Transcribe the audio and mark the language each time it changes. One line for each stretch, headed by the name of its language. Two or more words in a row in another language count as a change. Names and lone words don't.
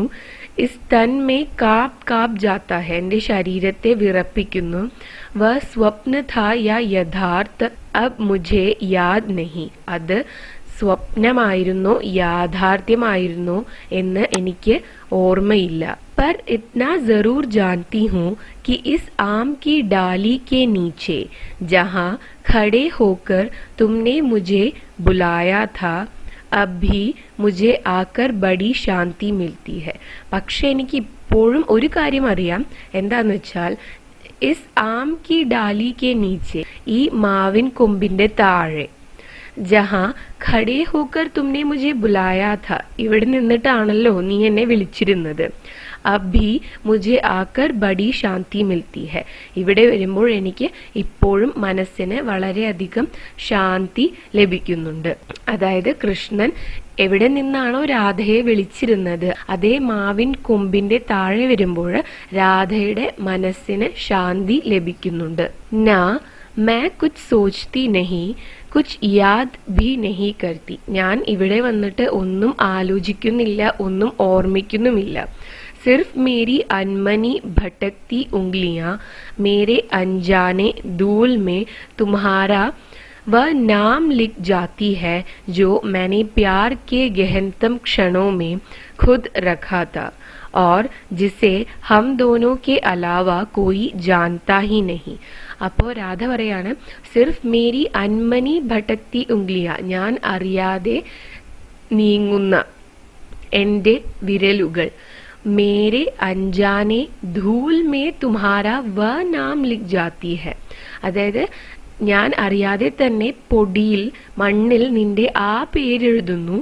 Hindi: इस तन में काँप काँप जाता है,
Malayalam: എൻ്റെ ശരീരത്തെ വിറപ്പിക്കുന്നു.
Hindi: वह स्वप्न था या यथार्थ अब मुझे याद नहीं,
Malayalam: അത് സ്വപ്നമായിരുന്നോ യാഥാർത്ഥ്യമായിരുന്നോ എന്ന് എനിക്ക് ഓർമ്മയില്ല.
Hindi: पर इतना जरूर जानती हूँ कि इस आम की डाली के नीचे जहाँ खड़े होकर तुमने मुझे बुलाया था अब भी मुझे आकर बड़ी शांति मिलती है.
Malayalam: പക്ഷെ എനിക്ക് ഇപ്പോഴും ഒരു കാര്യം അറിയാം. എന്താന്ന് വെച്ചാൽ,
Hindi: इस आम की डाली के नीचे,
Malayalam: ഈ മാവിൻ കൊമ്പിന്റെ താഴെ,
Hindi: जहाँ खड़े होकर तुमने मुझे बुलाया था,
Malayalam: ഇവിടെ നിന്നിട്ടാണല്ലോ നീ എന്നെ വിളിച്ചിരുന്നത്.
Hindi: अभी मुझे आकर बड़ी शांति मिलती है,
Malayalam: ഇവിടെ വരുമ്പോൾ എനിക്ക് ഇപ്പോഴും മനസ്സിന് വളരെയധികം ശാന്തി ലഭിക്കുന്നുണ്ട്. അതായത് കൃഷ്ണൻ എവിടെ നിന്നാണോ രാധയെ വിളിച്ചിരുന്നത് അതേ മാവിൻ കൊമ്പിന്റെ താഴെ വരുമ്പോൾ രാധയുടെ മനസ്സിന് ശാന്തി ലഭിക്കുന്നുണ്ട്.
Hindi: നാ मैं कुछ सोचती नहीं कुछ याद भी नहीं करती,
Malayalam: ഞാൻ ഇവിടെ വന്നിട്ട് ഒന്നും ആലോചിക്കുന്നില്ല, ഒന്നും ഓർമ്മിക്കുന്നുമില്ല.
Hindi: सिर्फ मेरी अनमनी भटकती उंगलियां मेरे अनजाने धूल में तुम्हारा वह नाम लिख जाती है जो मैंने प्यार के गहनतम क्षणों में खुद रखा था और जिसे हम दोनों के अलावा कोई जानता ही नहीं.
Malayalam: അപ്പോൾ രാധ പറയാണ്,
Hindi: सिर्फ मेरी अनमनी भटकती उंगलियाँ,
Malayalam: ഞാൻ അറിയാതെ നീങ്ങുന്ന എൻ്റെ വിരലുകൾ,
Hindi: मेरे अनजाने धूल में तुम्हारा वह नाम लिख जाती है,
Malayalam: അതായത് ഞാൻ അറിയാതെ തന്നെ പൊടിയിൽ, മണ്ണിൽ നിന്റെ ആ പേരെഴുതുന്നു.